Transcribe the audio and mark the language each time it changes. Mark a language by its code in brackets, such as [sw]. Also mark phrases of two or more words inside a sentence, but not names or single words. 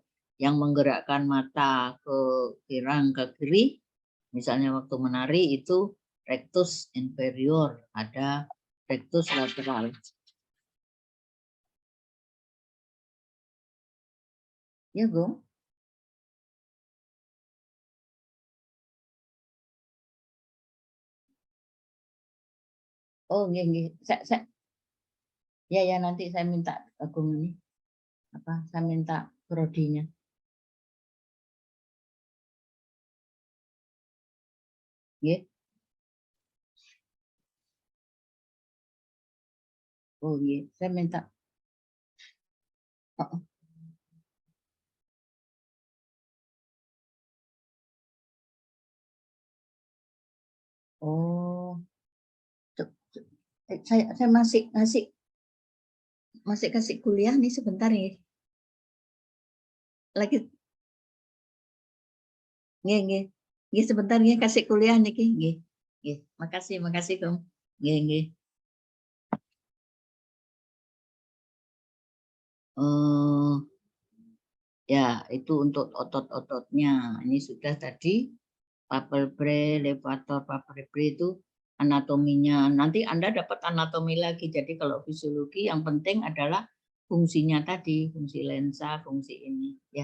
[id] Yang menggerakkan mata ke girang ke kiri, misalnya waktu menari itu rectus inferior, ada rectus lateral. Ya, Gong. Oh, nggih. Ya, nanti saya minta Agung ini. Saya minta prodinya. Nggih. Oh, nggih. Saya minta. Oh. Saya masih kasih kuliah nih sebentar nih. Lagi. Nggih. Nggih sebentar nggih kasih kuliah niki nggih. Nggih. Makasih, Gong. Nggih. Ya, itu untuk otot-ototnya. Ini sudah tadi palpebrae, levator, palpebrae itu anatominya. Nanti Anda dapat anatomi lagi. Jadi kalau fisiologi yang penting adalah fungsinya tadi, fungsi lensa, fungsi ini ya.